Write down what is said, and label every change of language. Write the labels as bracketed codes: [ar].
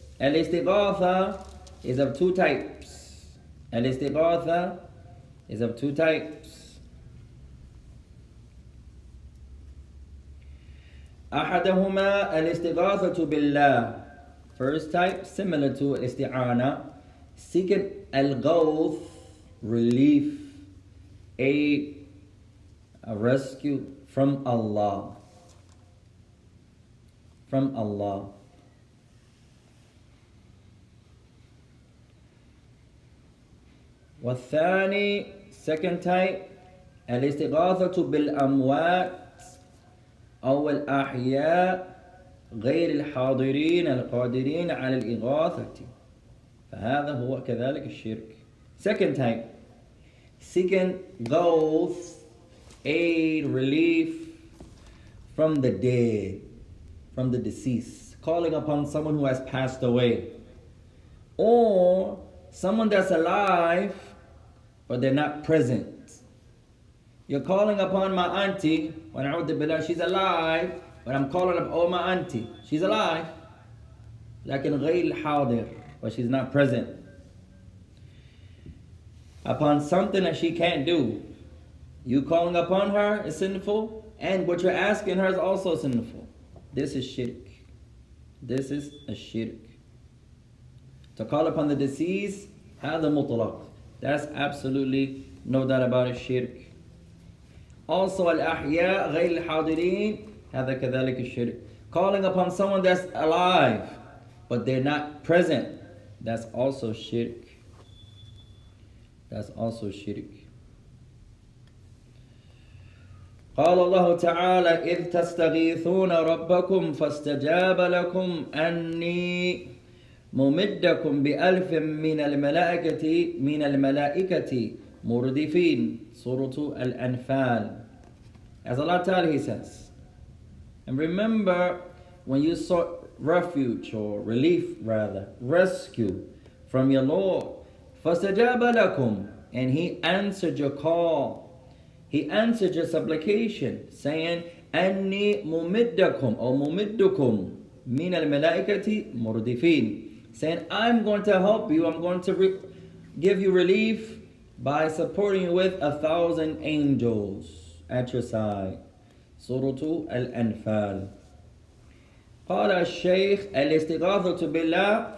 [en] الاستغاثة is of two types. الاستغاثة is of two types. [ar] أحدهما الاستغاثة بالله. [en] First type, similar to الاستعانة, seeking الغوث, relief, aid, a rescue from Allah. From Allah. [ar] والثاني, [en] second type, [ar] الاستغاثة بالأموات أو الأحياء غير الحاضرين القادرين على الإغاثة. فهذا هو كذلك الشرك. [en] Second type, seeking ghosts, aid, relief from the dead, from the deceased, calling upon someone who has passed away, or someone that's alive but they're not present. You're calling upon my auntie, she's alive, but I'm calling up, oh my auntie, she's alive, [ar] لكن غير حاضر, [en] but she's not present. Upon something that she can't do, you calling upon her is sinful, and what you're asking her is also sinful. This is shirk. This is a shirk. To call upon the deceased, [ar] هذا مطلق. [en] That's absolutely no doubt about it, shirk. [ar] Also, الأحياء غير الحاضرين, هذا كذلك الشرك. [en] Calling upon someone that's alive, but they're not present, that's also shirk. That's also shirk. [ar] قال الله تعالى إذ تستغيثون ربكم فاستجاب لكم أني ممدكم بألف من الملائكة مردفين. [en] Surah Al-Anfal. As Allah Ta'ala, He says, and remember when you sought refuge or relief, rather rescue from your Lord, [ar] فاستجاب لكم, [en] and He answered your call, He answered your supplication, saying [ar] أني ممدكم [en] or [ar] ممدكم من الملائكة مردفين, [en] saying I'm going to help you, I'm going to give you relief by supporting you with 1,000 angels at your side. Surah Al-Anfal. [ar] قال الشيخ الاستغاثة بالله.